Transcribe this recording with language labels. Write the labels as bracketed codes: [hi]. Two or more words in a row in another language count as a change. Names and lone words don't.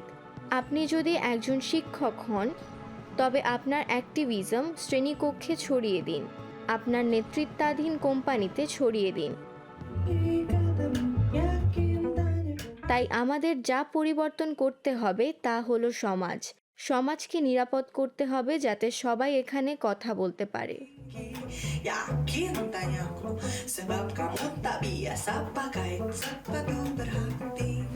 [bn] আপনি যদি একজন শিক্ষক হন তবে আপনার অ্যাক্টিভিজম শ্রেণীকক্ষে ছড়িয়ে দিন, আপনার নেতৃত্বাধীন কোম্পানিতে ছড়িয়ে দিন। তাই আমাদের যা পরিবর্তন করতে হবে তা হলো সমাজ। সমাজকে নিরাপদ করতে হবে যাতে সবাই এখানে কথা বলতে পারে। [id] Yakin tanyaku sebab kamu tak biasa pakai sepatu berhati.